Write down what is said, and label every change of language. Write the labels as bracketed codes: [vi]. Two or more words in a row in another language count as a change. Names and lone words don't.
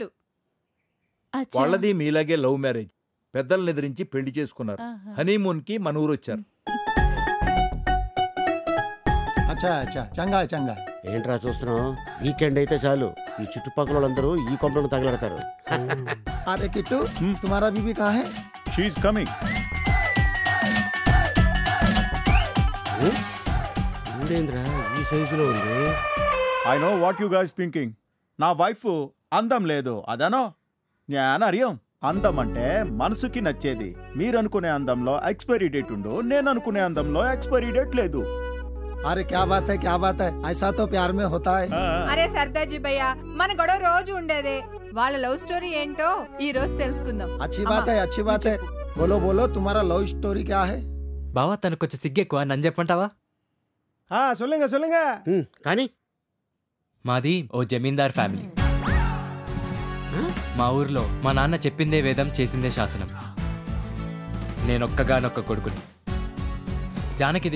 [te] వాళ్ళది మీలాగే [en] love marriage. [te] పెద్దలను ఎదిరించి పెళ్లి చేసుకున్నారు. హనీమూన్ కి మన ఊరు వచ్చారు. [hi] अच्छा अच्छा, [pa] ਚੰਗਾ ਚੰਗਾ. [te] ఏంట్రా చూస్తున్నావు? వీకెండ్ అయితే చాలు ఈ చుట్టుపక్కల వాళ్ళందరూ ఈ కొంపలను తగలడతారు. [hi] अरे किट्टू, तुम्हारा बीबी कहाँ है? [en] She is coming. [te] ఊడేంద్రా ఈ సైజులో ఉంది? [en] I know what you guys thinking. [te] నా వైఫ్ అందం లేదు అదనో. నేను అరియం. అందం అంటే మనసుకి నచ్చేది. మీరనుకునే అందంలో [en] expiry date [te] ఉండు, నేను అనుకునే అందంలో [en] expiry date [te] లేదు. [hi] अरे क्या बात है, क्या बात है, ऐसा तो प्यार में होता है. [te] అరే సర్దాజీ భయ్యా, మన గొడవ రోజు ఉండేదే. వాళ్ళ [en] love story [te] ఏంటో ఈ రోజు తెలుసుకుందాం. [hi] अच्छी बात है, अच्छी बात है. बोलो बोलो, तुम्हारा [en] love story [hi] क्या है? [te] బావా, తనకు కొంచెం సిగ్గెక్కువ, నన్ను చెప్పంటావా? సొల్లింగా కానీ మాది ఓ జమీందార్ ఫ్యామిలీ. మా ఊర్లో మా నాన్న చెప్పిందే వేదం, చేసిందే శాసనం. నేనొక్కగానొక్క కొడుకుని. జానకిది